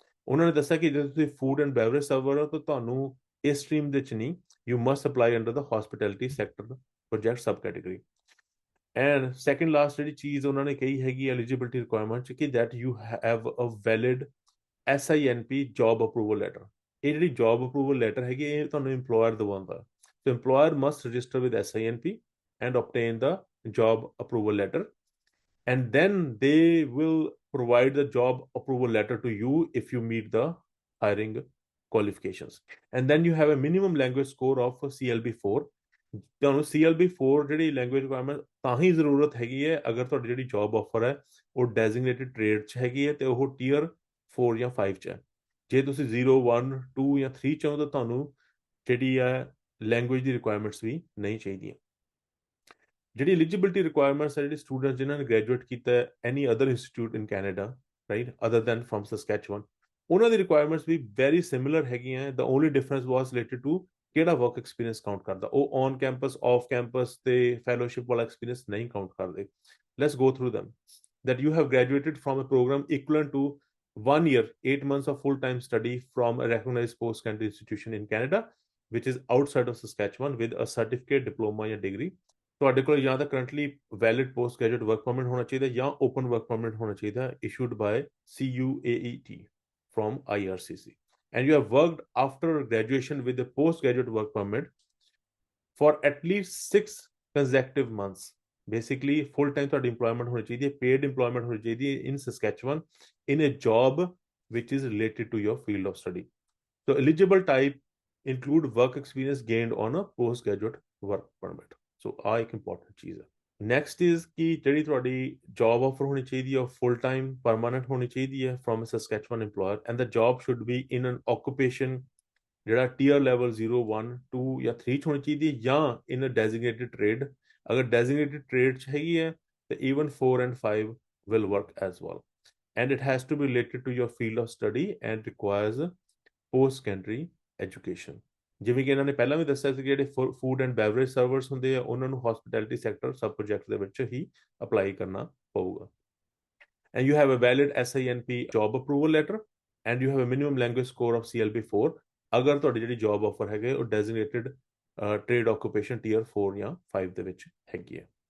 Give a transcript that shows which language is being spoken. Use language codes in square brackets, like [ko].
[pa] ਉਹਨਾਂ ਨੇ ਦੱਸਿਆ ਕਿ ਜੇ ਤੁਸੀਂ ਫੂਡ ਐਂਡ ਬੈਵਰੇਜ ਸਰਵਰ ਹੋ ਤਾਂ ਤੁਹਾਨੂੰ ਇਸ ਸਟਰੀਮ ਦੇ 'ਚ ਨਹੀਂ, [en] you must apply under the hospitality sector project subcategory। [pa] And second last ਜਿਹੜੀ ਚੀਜ਼ ਉਹਨਾਂ ਨੇ ਕਹੀ ਹੈਗੀ ਐਲੀਜੀਬਿਲਟੀ ਰਿਕੁਆਇਰਮੈਂਟ ਕਿ [en] that you have a valid SINP job approval letter। [pa] ਇਹ ਜਿਹੜੀ ਜੌਬ ਅਪਰੂਵਲ ਲੈਟਰ ਹੈਗੀ ਇਹ ਤੁਹਾਨੂੰ employer ਦਵਾਉਂਦਾ। [en] So employer must register with SINP and obtain the job approval letter, and then they will provide the job approval letter to you if you meet the hiring qualifications, and then you have a minimum language score of CLB4। [pa] ਤੁਹਾਨੂੰ CLB4 ਜਿਹੜੀ language requirement ਤਾਂ ਹੀ ਜ਼ਰੂਰਤ ਹੈਗੀ ਹੈ ਅਗਰ ਤੁਹਾਡੀ ਜਿਹੜੀ job offer ਹੈ ਉਹ ਡੈਜ਼ਿਗਨੇਟਿਡ ਟ੍ਰੇਡ 'ਚ ਹੈਗੀ ਹੈ ਤੇ ਉਹ ਟੀਅਰ 4 ਜਾਂ 5 'ਚ ਹੈ। ਜੇ ਤੁਸੀਂ 0 1 2 ਜਾਂ 3 'ਚ ਹੋ ਤਾਂ ਤੁਹਾਨੂੰ ਜਿਹੜੀ ਹੈ ਲੈਂਗੁਏਜ ਦੀ ਰਿਕੁਆਇਰਮੈਂਟਸ ਵੀ ਨਹੀਂ ਚਾਹੀਦੀਆਂ। ਜਿਹੜੀ ਐਲੀਜੀਬਿਲਟੀ ਰਿਕੁਆਇਰਮੈਂਟਸ ਹੈ ਜਿਹੜੀ ਸਟੂਡੈਂਟ ਜਿਨ੍ਹਾਂ ਨੇ ਗ੍ਰੈਜੂਏਟ ਕੀਤਾ [en] any other institute in Canada, [pa] right, [en] other than from Saskatchewan, [pa] ਉਹਨਾਂ ਦੀ ਰਿਕੁਆਇਰਮੈਂਟਸ ਵੀ ਵੈਰੀ ਸਿਮਿਲਰ ਹੈਗੀਆਂ। [en] the only difference was related to [pa] ਕਿਹੜਾ ਵਰਕ ਐਕਸਪੀਰੀਅੰਸ ਕਾਊਂਟ ਕਰਦਾ। ਉਹ ਔਨ ਕੈਂਪਸ, ਆਫ ਕੈਂਪਸ ਤੇ ਫੈਲੋਸ਼ਿਪ ਵਾਲਾ ਐਕਸਪੀਰੀਅੰਸ ਨਹੀਂ ਕਾਊਂਟ ਕਰਦੇ। [en] Let's go through them। that you have graduated from a program equivalent to 1 year 8 months of full-time study from a recognized post-secondary institution in Canada which is outside of Saskatchewan with a certificate, diploma ਜਾਂ degree [pa] ਤੁਹਾਡੇ ਕੋਲ ਜਾਂ ਤਾਂ currently valid post graduate work permit ਹੋਣਾ ਚਾਹੀਦਾ [en] ਜਾਂ open work permit ਹੋਣਾ ਚਾਹੀਦਾ issued by CUAET from IRCC, and you have worked after graduation with a postgraduate work permit for at least 6 consecutive months. Basically full time ਤੁਹਾਡੀ employment [pa] ਹੋਣੀ ਚਾਹੀਦੀ ਹੈ, [en] paid employment ਹੋਣੀ ਚਾਹੀਦੀ ਹੈ in Saskatchewan in a job which is related to your field of study. So eligible type include work experience gained on a postgraduate work permit. [pa] So ਆ ਇੱਕ important ਚੀਜ਼ ਹੈ। ਨੈਕਸਟ ਇਜ਼ ਕਿ ਜਿਹੜੀ ਤੁਹਾਡੀ ਜੌਬ ਆਫਰ ਹੋਣੀ ਚਾਹੀਦੀ ਹੈ ਉਹ ਫੁੱਲ ਟਾਈਮ ਪਰਮਾਨੈਂਟ ਹੋਣੀ ਚਾਹੀਦੀ ਹੈ [en] from a Saskatchewan employer, and the job should be in an occupation [pa] ਜਿਹੜਾ ਟੀਅਰ ਲੈਵਲ 0 1 2 ਜਾਂ 3 ਚ ਹੋਣੀ ਚਾਹੀਦੀ ਹੈ, ਜਾਂ ਇਨ ਅ ਡੈਜ਼ਿਗਨੇਟਿਡ ਟ੍ਰੇਡ। ਅਗਰ ਡੈਜ਼ਿਗਨੇਟਿਡ ਟ੍ਰੇਡ ਚ ਹੈਗੀ ਹੈ ਤੇ even [en] 4 and 5 will work as well, and it has to be related to your field of study and requires post secondary education. [pa] ਜਿਵੇਂ ਕਿ ਇਹਨਾਂ ਨੇ ਪਹਿਲਾਂ ਵੀ ਦੱਸਿਆ ਸੀ ਕਿ ਜਿਹੜੇ ਫੂਡ ਐਂਡ ਬੈਵਰੇਜ ਸਰਵਰਸ ਹੁੰਦੇ ਆ ਉਹਨਾਂ ਨੂੰ ਹਸਪਿਟੈਲਿਟੀ ਸੈਕਟਰ ਸਬ ਪ੍ਰੋਜੈਕਟ ਦੇ ਵਿੱਚ ਹੀ ਅਪਲਾਈ ਕਰਨਾ ਪਊਗਾ। [en] and you have a valid SINP job approval letter, and you have a minimum language score of CLB 4 [pa] ਅਗਰ ਤੁਹਾਡੀ ਜਿਹੜੀ ਜੌਬ ਆਫਰ ਹੈਗੇ ਉਹ ਡੈਜ਼ਿਗਨੇਟਿਡ ਟ੍ਰੇਡ ਆਕੂਪੇਸ਼ਨ ਟੀਅਰ 4 ਜਾਂ 5 ਦੇ ਵਿੱਚ ਹੈਗੀ ਹੈ।